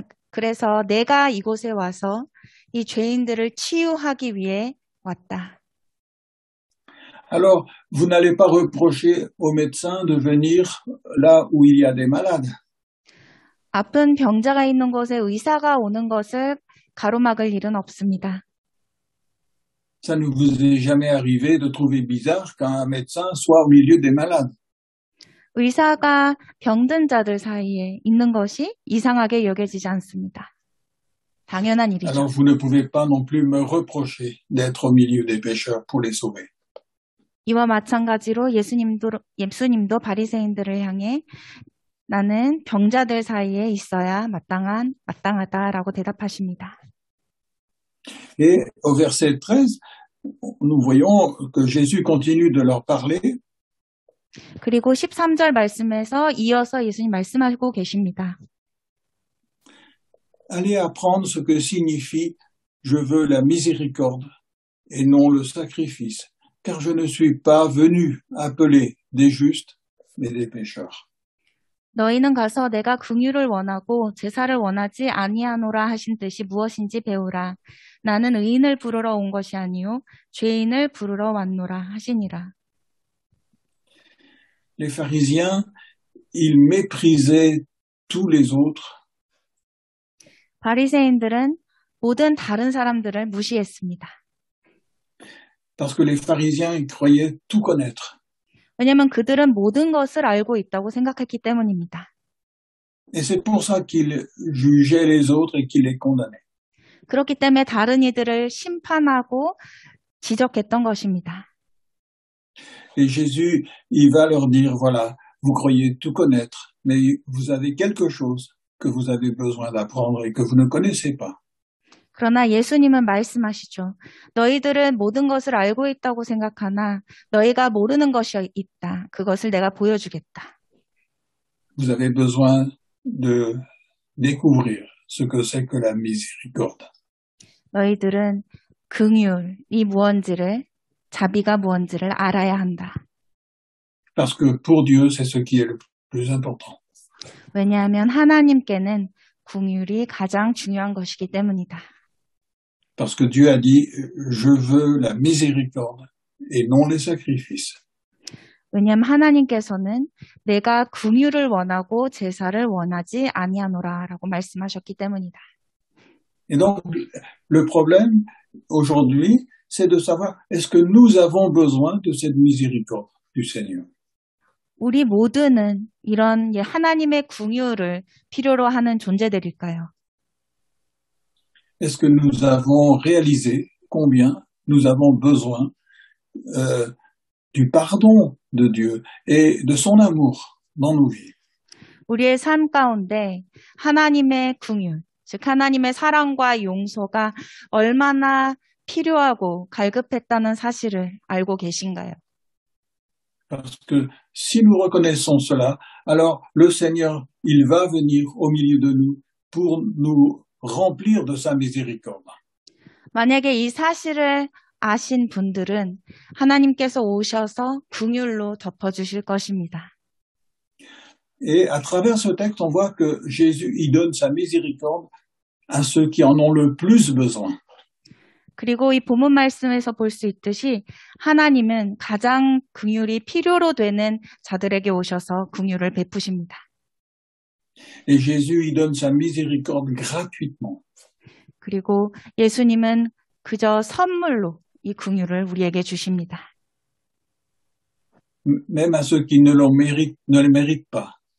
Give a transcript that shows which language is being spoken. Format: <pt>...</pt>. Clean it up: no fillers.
<ko>그래서 내가 이곳에 와서 이 죄인들을 치유하기 위해 왔다.</ko> <fr>Alors, vous n'allez pas reprocher aux médecins de venir là où il y a des malades.</fr> <ko>아픈 병자가 있는 곳에 의사가 오는 것을 가로막을 일은 없습니다.</ko> <fr>Ça ne vous est jamais arrivé de trouver bizarre qu'un médecin soit au milieu des malades.</fr> <ko>의사가 병든 자들 사이에 있는 것이 이상하게 여겨지지 않습니다. 당연한 일이죠.</ko> <fr>Alors vous ne pouvez pas non plus me reprocher d'être au milieu des pécheurs pour les sauver.</fr> <ko>이와 마찬가지로 예수님도 바리새인들을 향해 나는 병자들 사이에 있어야 마땅하다라고 대답하십니다.</ko> <fr>Et au verset 13, nous voyons que Jésus continue de leur parler.</fr> <ko>그리고 13절 말씀에서 이어서 예수님 말씀하고 계십니다.</ko> <fr>Allez apprendre ce que signifie « je veux la miséricorde et non le sacrifice, car je ne suis pas venu appeler des justes, mais des pécheurs. »</fr> <ko>너희는 가서 내가 긍휼을 원하고 제사를 원하지 아니하노라 하신 뜻이 무엇인지 배우라. 나는 의인을 부르러 온 것이 아니요 죄인을 부르러 왔노라 하시니라.</ko> <fr>Les pharisiens, ils méprisaient tous les autres.</fr> <ko>바리새인들은 모든 다른 사람들을 무시했습니다.</ko> <fr>Parce que les pharisiens, ils croyaient tout connaître.</fr> <ko>왜냐하면 그들은 모든 것을 알고 있다고 생각했기 때문입니다.</ko> <fr>Et c'est pour ça qu'ils jugeaient les autres et qu'ils les condamnaient.</fr> <ko>그렇기 때문에 다른 이들을 심판하고 지적했던 것입니다.</ko> <fr>Et Jésus, il va leur dire, voilà, vous croyez tout connaître, mais vous avez quelque chose que vous avez besoin d'apprendre et que vous ne connaissez pas.</fr> <ko>그러나 예수님은 말씀하시죠. 너희들은 모든 것을 알고 있다고 생각하나 너희가 모르는 것이 있다. 그것을 내가 보여주겠다.</ko> <fr>Vous avez besoin de découvrir ce que c'est que la miséricorde.</fr> <ko>너희들은 긍휼이 무언지를, 자비가 무언지를 알아야 한다.</ko> <fr>Parce que pour Dieu, c'est ce qui est le plus important.</fr> <ko>왜냐하면 하나님께는 긍휼이 가장 중요한 것이기 때문이다.</ko> <fr>Parce que Dieu a dit, je veux la miséricorde et non les sacrifices.</fr> <ko>왜냐하면 하나님께서는 내가 긍휼을 원하고 제사를 원하지 아니하노라라고 말씀하셨기 때문이다.</ko> <fr>Et donc, le problème aujourd'hui, c'est de savoir est-ce que nous avons besoin de cette miséricorde du Seigneur.</fr> <ko>우리 모두는 이런 하나님의 긍휼을 필요로 하는 존재들일까요?</ko> <fr>Est-ce que nous avons réalisé combien nous avons besoin du pardon de Dieu et de son amour dans nos vies?</fr> <ko>우리의 삶 가운데 하나님의 긍휼, 즉 하나님의 사랑과 용서가 얼마나 필요하고 갈급했다는 사실을 알고 계신가요?</ko> <fr>Parce que si nous reconnaissons cela, alors le Seigneur, il va venir au milieu de nous pour nous remplir de sa miséricorde.</fr> <ko>만약에 이 사실을 아신 분들은 하나님께서 오셔서 긍휼로 덮어주실 것입니다.</ko> <fr>Et à travers ce texte, on voit que Jésus, il donne sa miséricorde à ceux qui en ont le plus besoin.</fr> <ko>그리고 이 본문 말씀에서 볼 수 있듯이 하나님은 가장 긍휼이 필요로 되는 자들에게 오셔서 긍휼을 베푸십니다.</ko> <fr>Et Jésus, il donne sa miséricorde gratuitement.</fr> <ko>그리고 예수님은 그저 선물로 이 긍휼을 우리에게 주십니다.</ko> <fr>Même à ceux qui ne le méritent pas.</fr>